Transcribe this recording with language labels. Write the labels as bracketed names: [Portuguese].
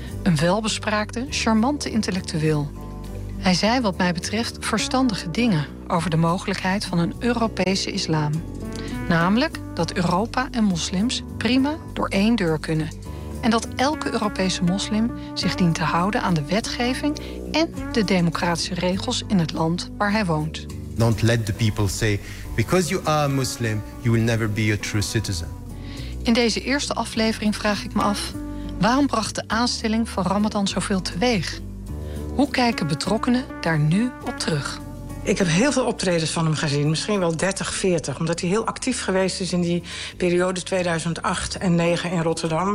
[Dutch] Een welbespraakte, charmante intellectueel. Hij zei wat mij betreft verstandige dingen over de mogelijkheid van een Europese islam. Namelijk dat Europa en moslims prima door één deur kunnen. En dat elke Europese moslim zich dient te houden aan de wetgeving en de democratische regels in het land waar hij woont. [English] Don't let the people say, because you are a Muslim, you will never be a true citizen. [Dutch] In deze eerste aflevering vraag ik me af, waarom bracht de aanstelling van Ramadan zoveel teweeg? Hoe kijken betrokkenen daar nu op terug? Ik heb heel veel optredens van hem gezien, misschien wel 30, 40. Omdat hij heel actief geweest is in die periode 2008 en 2009 in Rotterdam.